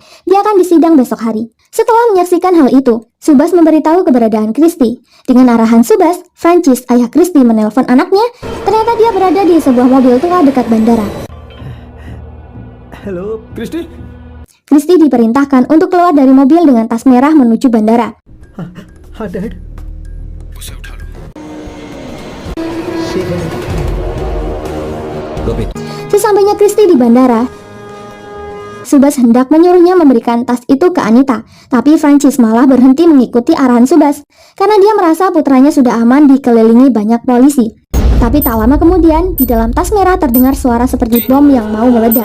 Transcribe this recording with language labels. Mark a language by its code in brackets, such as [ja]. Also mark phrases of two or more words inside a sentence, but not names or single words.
[id] Dia akan disidang besok hari. Setelah menyaksikan hal itu, Subas memberitahu keberadaan Kristi. Dengan arahan Subas, Francis, ayah Kristi, menelpon anaknya. Ternyata dia berada di sebuah mobil tua dekat bandara. [en] Hello. Kristi? [id] Kristi diperintahkan untuk keluar dari mobil dengan tas merah menuju bandara. [hi] हाँ डैड उसे उठा लो। ठीक है गोपित [id] Sesampainya Kristi di bandara, Subas hendak menyuruhnya memberikan tas itu ke Anita, tapi Francis malah berhenti mengikuti arahan Subas karena dia merasa putranya sudah aman dikelilingi banyak polisi. Tapi tak lama kemudian, di dalam tas merah terdengar suara seperti bom yang mau meledak.